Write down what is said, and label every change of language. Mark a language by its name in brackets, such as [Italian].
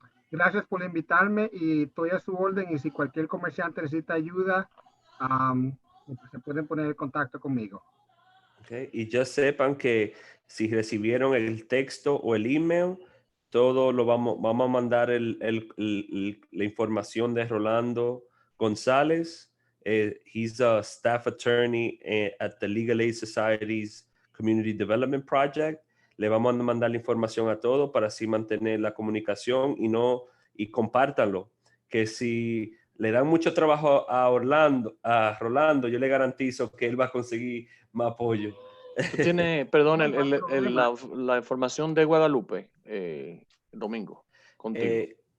[Spanish] Gracias por invitarme y estoy a su orden, y si cualquier comerciante necesita ayuda, se pueden poner en contacto conmigo. Okay. Y ya sepan que si recibieron el texto o el email, todo lo vamos a mandar la información de Rolando González. [English] He's a staff attorney at the Legal Aid Society's Community Development Project. [Spanish] Le vamos a mandar la información a todos para así mantener la comunicación y compártanlo. Que si le dan mucho trabajo a Rolando, yo le garantizo que él va a conseguir más apoyo. Tiene, perdón, la información de Guadalupe, Domingo, contigo.